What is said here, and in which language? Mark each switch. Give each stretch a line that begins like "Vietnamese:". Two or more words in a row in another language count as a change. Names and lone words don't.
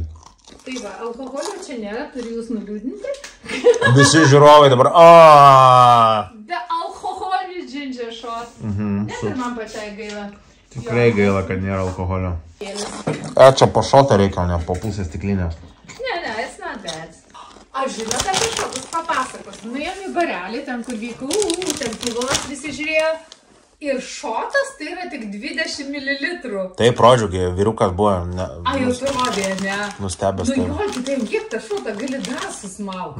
Lithuanian: Tai va, alkoholio čia nėra, turiu jūs nuliūdinti. Visi žiūrovai dabar. Be alkoholį
English: ginger shot.
Lithuanian: Net ir man pačiai gaila. Tikrai gaila, kad nėra alkoholio. Gėlis. Čia po šotą reikia, o ne po pusės stiklinės. Ne,
English: it's not bad.
Lithuanian: Aš žinot apie šotus papasakos. Nuėjom į barelį, ten kur vyko, ten pivolas visi žiūrėjo. Ir šotas tai yra tik 20 ml. Taip, rodžiugi, vyrukas buvo Jau tu rodė, ne? nustebęs. Nu jo, kitai, kiek tą šotą gali dar susmaukti.